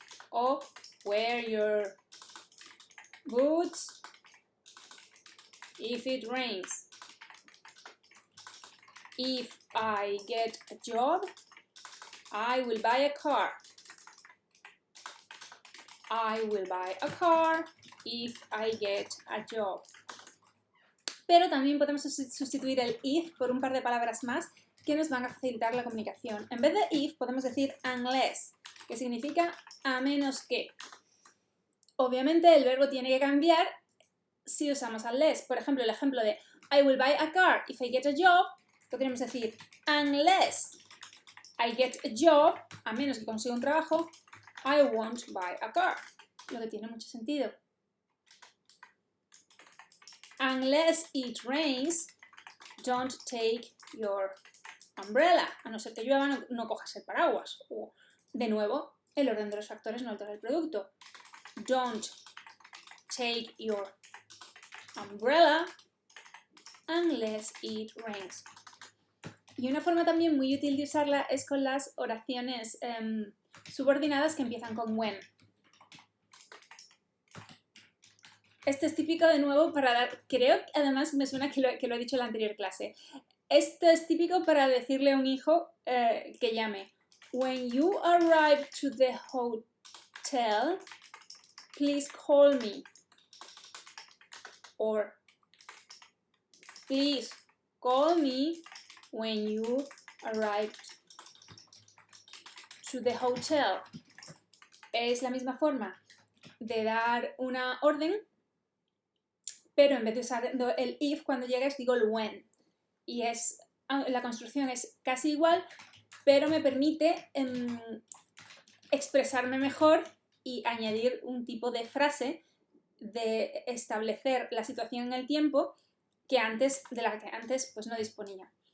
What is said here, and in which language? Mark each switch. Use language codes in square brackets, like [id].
[en] O wear your boots if it rains. If I get a job, I will buy a car. I will buy a car if I get a job. [es] Pero también podemos sustituir el if por un par de palabras más que nos van a facilitar la comunicación. En vez de if podemos decir unless, que significa a menos que. Obviamente el verbo tiene que cambiar si usamos unless. Por ejemplo, el ejemplo de [en] I will buy a car if I get a job, [es] podríamos decir [en] unless I get a job, [es] a menos que consiga un trabajo, [en] I won't buy a car. [es] Lo que tiene mucho sentido. [en] Unless it rains, don't take your umbrella. [es] A no ser que llueva, no cojas el paraguas. O, de nuevo, el orden de los factores no altera el producto. [en] Don't take your umbrella unless it rains. [es] Y una forma también muy útil de usarla es con las oraciones subordinadas que empiezan con when. Este es típico de nuevo para dar, creo que además me suena que lo he dicho en la anterior clase. Esto es típico para decirle a un hijo que llame. [en] When you arrive to the hotel, please call me. Or please call me when you arrive to the hotel. [es] Es la misma forma de dar una orden, pero en vez de usar el if cuando llegues digo el when. Y la construcción es casi igual, pero me permite expresarme mejor y añadir un tipo de frase de establecer la situación en el tiempo de la que antes pues, no disponía.